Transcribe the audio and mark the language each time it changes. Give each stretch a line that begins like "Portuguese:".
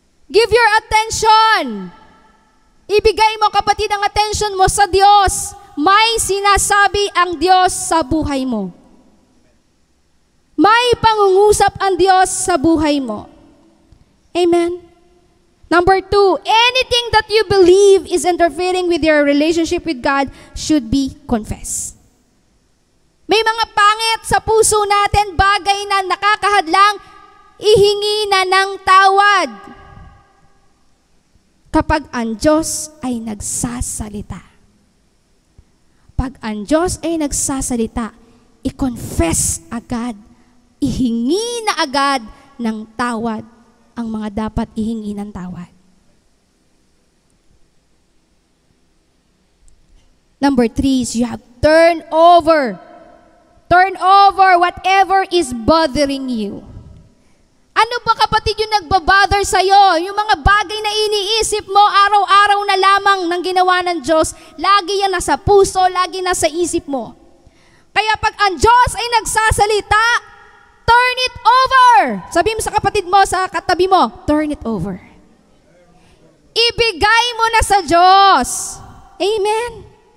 English: Give your attention.
Filipino: Ibigay mo, kapatid, ang attention mo sa Diyos. May sinasabi ang Diyos sa buhay mo. May pangungusap ang Diyos sa buhay mo. Amen?
English: Number 2, anything that you believe is interfering with your relationship with God should be confessed.
Filipino: May mga pangit sa puso natin, bagay na nakakahadlang, ihingi na ng tawad. Kapag ang Diyos ay nagsasalita. Pag ang Diyos ay nagsasalita, i-confess agad, ihingi na agad ng tawad ang mga dapat ihingi ng tawad.
English: Number 3 is you have turn over whatever is bothering you.
Filipino: Ano ba, kapatid, yung nagbabother sa'yo? Yung mga bagay na iniisip mo araw-araw na lamang ng ginawa ng Diyos, lagi yan nasa puso, lagi nasa isip mo. Kaya pag ang Diyos ay nagsasalita,
English: turn it over.
Filipino: Sabi mo sa kapatid mo, sa katabi mo,
English: turn it over.
Filipino: Ibigay mo na sa Diyos. Amen?